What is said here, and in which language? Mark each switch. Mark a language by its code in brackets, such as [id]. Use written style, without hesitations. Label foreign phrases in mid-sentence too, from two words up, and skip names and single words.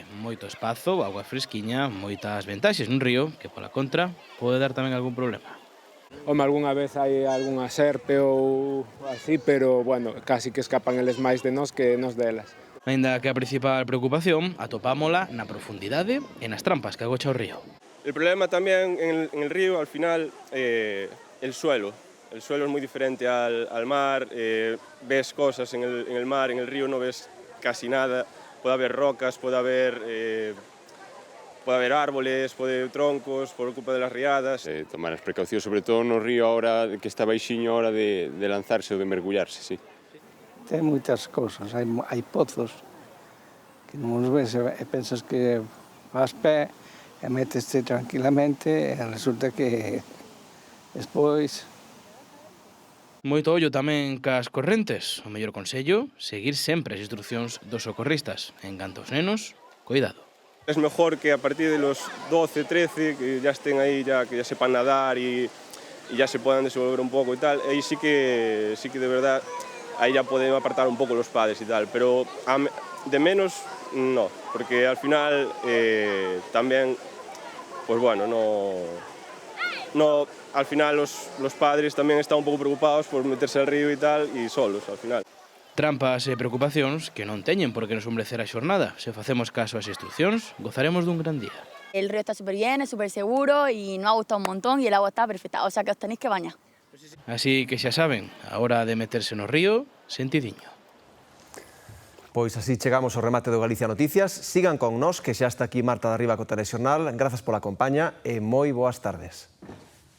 [gl] Moito espazo, agua fresquiña, moitas ventaxes nun río que, pola contra, pode dar tamén algún problema. Home, algunha vez hai algunha serpe ou así, pero, bueno, casi que escapan eles máis de nós que nos delas. Aínda que a principal preocupación atopámola na profundidade e nas trampas que agocha o río. [es] El problema tamén en el río, al final, el suelo. El suelo es muy diferente al mar, ves cosas en el mar, en el río no ves casi nada. Puede haber rocas, puede haber árboles, puede haber troncos por culpa de las riadas. [gl] Tomar as precaucións, sobre todo no río ahora que está baixiño, a hora de lanzarse ou de mergullarse, sí. Ten moitas cousas, hai pozos que non os ves e pensas que vas pé e meteste tranquilamente e resulta que despois... Moito ollo tamén cas correntes. O mellor consello, seguir sempre as instruccións dos socorristas. En canto aos nenos, cuidado. [es] Es mejor que a partir de los 12, 13, que ya estén ahí, que ya sepan nadar y ya se puedan desenvolver un poco y tal. Ahí sí que de verdad, ahí ya pueden apartar un poco los padres y tal. Pero de menos, no. Porque al final también, pues bueno, no, al final los padres también están [gl] un pouco [es] preocupados por meterse al río e tal, e solos, al final. [gl] Trampas e preocupacións que non teñen por que nos sombrecer a xornada. Se facemos caso ás instruccións, gozaremos dun gran día. [es] El río está súper bien, es súper seguro y nos ha gustado un montón y el agua está perfecta, o sea que os tenéis que bañar. [gl] Así que xa saben, a hora de meterse no río, sentidiño. Pois así chegamos ao remate do Galicia Noticias. Sigan con nós, que xa está aquí Marta de Arriba co Telexornal. Grazas pola compaña e moi boas tardes.